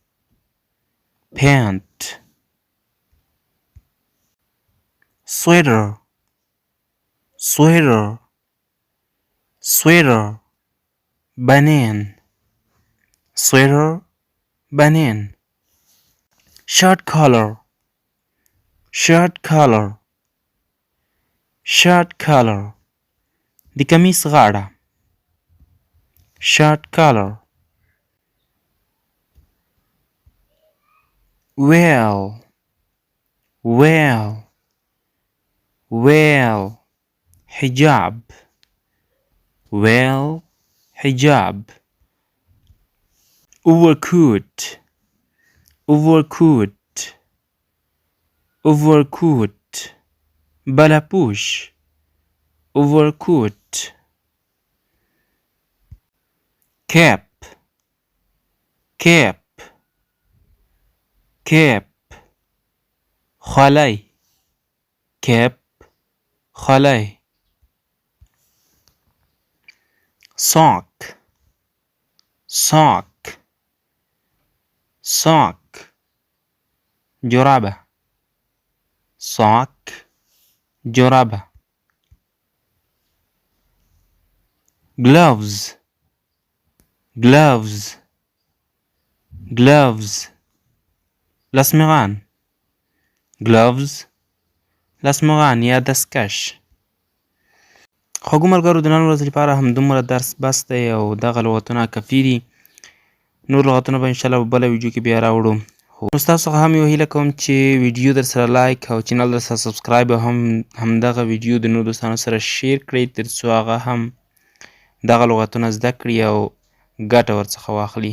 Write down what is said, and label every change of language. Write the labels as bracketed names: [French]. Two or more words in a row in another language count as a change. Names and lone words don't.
[English] pant sweater sweater sweater بنین. sweater بنین. shirt collar shirt collar shirt collar [Pashto] د کمیس غاړه. [English] shirt collar. well well well حجاب. well حجاب. overcoat overcoat overcoat بلپوش. overcoat. cap cap cap خولۍ. cap خولۍ. sock sock sock جرابه. sock جرابه. gloves gloves gloves لسمغان. gloves [Pashto] لسمغان یا دستکش. خوږو ملګرو د نن ورځې لپاره همدومره درس بس دی او دغه لغتونه کافي دي. نور لغتونه به انشاءالله په بله ویډیو کې بیا راوړو. نو ستاسو څخه هم یو هیله کوم چې ویډیو در سره لایک او چینل در سره سبسکرایب او همدغه ویډیو د نورو دوستانو سره شیر کړئ تر څو هغه هم دغه لغتونه زده کړي او ګټه ورڅخه واخلي.